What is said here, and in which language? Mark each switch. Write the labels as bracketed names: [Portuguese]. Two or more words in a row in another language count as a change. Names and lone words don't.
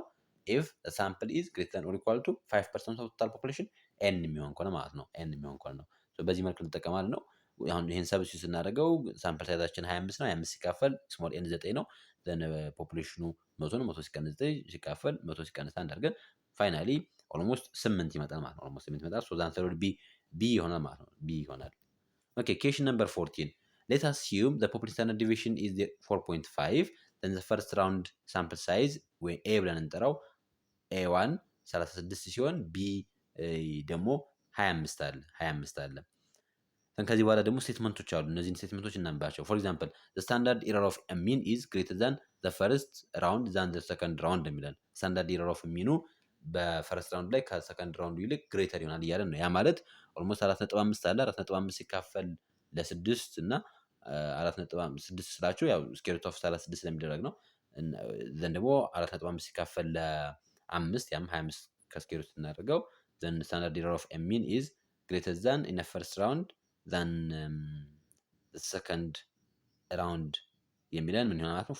[English] if sample is greater than or equal to 5% of total population n [Amharic] የሚሆን ከሆነ ማለት ነው። ኤን የሚሆን ከሆነ ነው። በዚህ መልክ እንጠቀማለን ነው። አሁን ይሄን ሰብስቲቱት ስናደርገው ሳምፕል ሳይዛችን 25 ነው። 25 ሲካፈል [English] small n [Amharic] 9 ነው። ዘን ፖፑሌሽኑ 100 ነው። 100 ሲቀንስ 9 ሲካፈል 100 ሲቀንስ 1 አድርገን [English] finally almost [Amharic] 8 ይመጣል ማለት ነው። ኦልሞስት 8 ይመጣል። [English] so the answer would B [Amharic] ይሆናል ማለት ነው። ቢ ይሆናል። ኦኬ [English] question number 14. Let's assume the population standard deviation is 4.5. Then the first round sample size [Amharic] ወይ ኤ ብለን እንጠራው ኤ1 36 ሲሆን ቢ ደግሞ 25 አለ። ከዚህ በኋላ ደግሞ ስቴትመንቶች አሉ። እነዚህን ስቴትመንቶች እናንባቸው። ፎር [English] ኤግዛምፕል the standard error of a mean is greater than the first round than the second round የሚለን standard error of mean [Amharic] በፈርስት ራውንድ ላይ ከሰከንድ ራውንዱ ይልቅ ግሬተር ይሆናል እያለን ነው። ያ ማለት ኦልሞስት 4.5 አለ። 4.5 ሲካፈል ለ6 እና 4.6 ስላችሁ ያው [English] square root of 36 [Amharic] ስለሚደረግ ነው። ዘን ደግሞ 4.5 ሲካፈል ለ5 ያም 25 ከስኩዌር ሩት እናደርገው ዘን [English] standard error of a mean is greater than in first round than second round [Amharic] የሚለን ምን ይሆናል ማለት ነው?